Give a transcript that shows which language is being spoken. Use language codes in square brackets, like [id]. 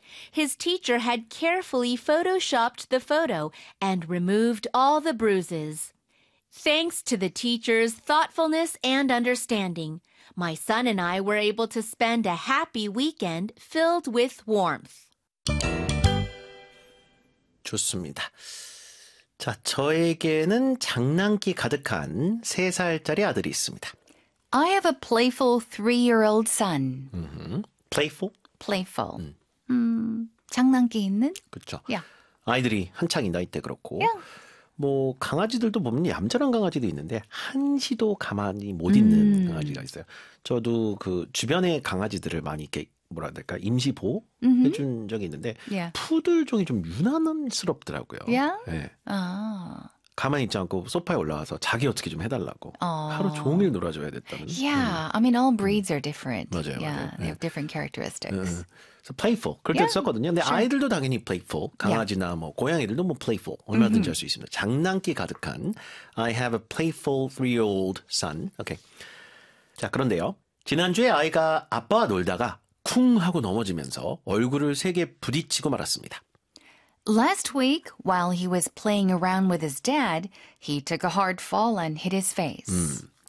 [en] His teacher had carefully photoshopped the photo and removed all the bruises. Thanks to the teacher's thoughtfulness and understanding, my son and I were able to spend a happy weekend filled with warmth. [ko] 좋습니다. 자, 저에게는 장난기 가득한 3살짜리 아들이 있습니다. [en] I have a playful three-year-old son. Mm-hmm. Playful? [ko] Playful. 장난기 있는? 그렇죠. [en] Yeah. [ko] 아이들이 한창이 나이 때 그렇고. [en] Yeah. [ko] 뭐 강아지들도 보면 얌전한 강아지도 있는데 한시도 가만히 못 있는 강아지가 있어요. 저도 그 주변의 강아지들을 많이 이렇게 뭐라 해야 될까 임시 보호 해준 적이 있는데 [en] yeah. [ko] 푸들 종이 좀 유난스럽더라고요. [en] Yeah? [ko] 네. [en] Oh. [ko] 가만히 있지 않고 소파에 올라와서 자기 어떻게 좀 해달라고 [en] oh. [ko] 하루 종일 놀아줘야 됐다는. [en] Yeah, I mean all breeds are different. [ko] 맞아요. [en] Yeah, [ko] 맞아요. [en] They have different characteristics. 네. [ko] So playful 그렇게 yeah, 썼거든요. 근데 [en] sure. [ko] 아이들도 당연히 playful. 강아지나 yeah. 뭐 고양이들도 뭐 playful 얼마든지 mm-hmm. 할 수 있습니다. 장난기 가득한 [en] I have a playful three-year-old son. Okay. [ko] 자 그런데요. 지난주에 아이가 아빠와 놀다가 쿵 하고 넘어지면서 얼굴을 세 개 부딪히고 말았습니다. [en] Last week, while he was playing around with his dad, he took a hard fall and hit his face.